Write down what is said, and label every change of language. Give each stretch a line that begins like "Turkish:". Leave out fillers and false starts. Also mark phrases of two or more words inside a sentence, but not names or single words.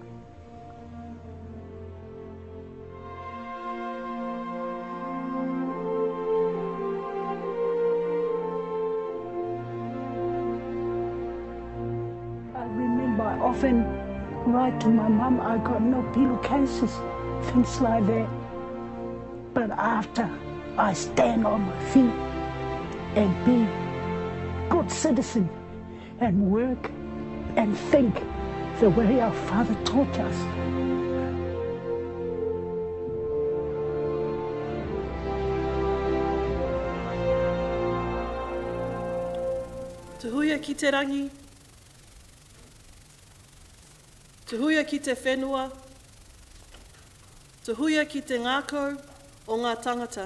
English: I remember I often write to my mom, I got no pillowcases, things like that. But after I stand on my feet and be a good citizen and work and think the way our father taught us.
Māori: Te huia ki te rangi, te huia ki te whenua, te huia ki te ngākau o ngā tangata.